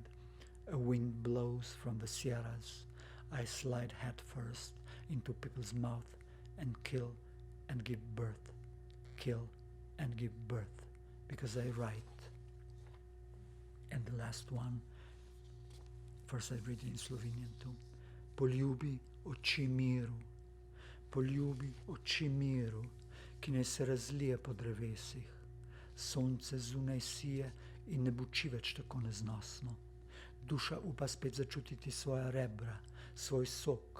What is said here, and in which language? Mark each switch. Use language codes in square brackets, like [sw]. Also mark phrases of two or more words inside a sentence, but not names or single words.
[en] A wind blows from the Sierras. I slide head first into people's mouth and kill and give birth. Kill and give birth, because I write. And the last one, first I read it in Slovenian too. [sl] Poljubi oči miru. Poljubi oči miru, ki ne se razlije po drevesih. Sonce zunaj sije in ne buči več tako neznosno. Duša upa spet začutiti svoja rebra, svoj sok.